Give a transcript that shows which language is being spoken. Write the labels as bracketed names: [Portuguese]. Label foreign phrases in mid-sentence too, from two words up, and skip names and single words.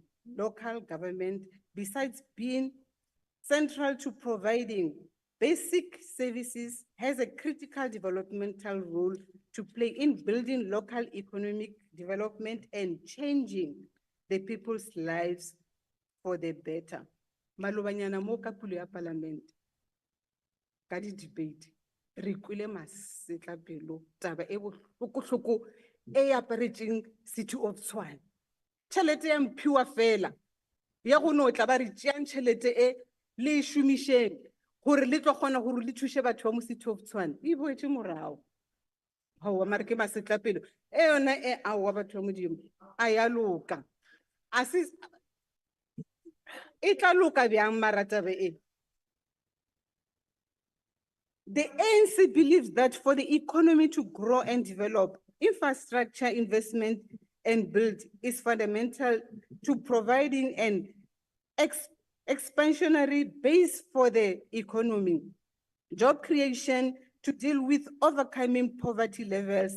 [English] Local government, besides being central to providing basic services, has a critical developmental role to play in building local economic development and changing the people's lives for the better. [Northern Sotho] Malobanyana mo ka pulo ya parliament, ka di-debate, re kwele masetlapelo taba e bohloko e aparetseng City of Tshwane. Tšhelete ya mphiwa fela, ya go no tla ba re tšeang tšhelete e le e šomišeng gore le tlo kgona gore le thuše batho ba mo City of Tshwane, e boetse morago. Hawa mare ke masetlapelo e yona e aowa batho ba Modimo a ya loka. A se e tla loka bjang mara taba e. [English] The ANC believes that for the economy to grow and develop, infrastructure investment and build is fundamental to providing an expansionary base for the economy, job creation to deal with overcoming poverty levels.